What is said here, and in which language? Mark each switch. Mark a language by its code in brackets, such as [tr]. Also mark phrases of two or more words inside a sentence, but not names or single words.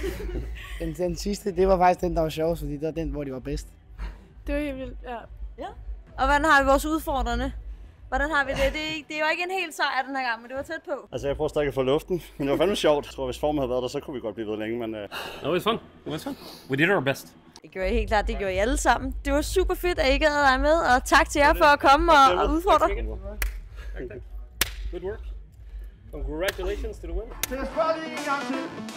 [da] Den sidste, det var faktisk den, der var sjovest, fordi det var den, hvor de var bedst. Det var helt vildt, ja. Og hvordan har vi vores udfordrende? Hvordan har vi det? Det er jo ikke en helt sejr den her gang, men det var tæt på. Altså, jeg prøver stadig at få luften, men det var fandme sjovt. Jeg tror, hvis formen havde været der, så kunne vi godt blive ved længe, men... [en] No, it was fun. It was fun. We did our best. [da] Det gjorde I helt klart, det gjorde I alle sammen. Det var super fedt, at I gad dig med, og tak til jer for at komme og udfordre. [en] Good work. Congratulations to the winner.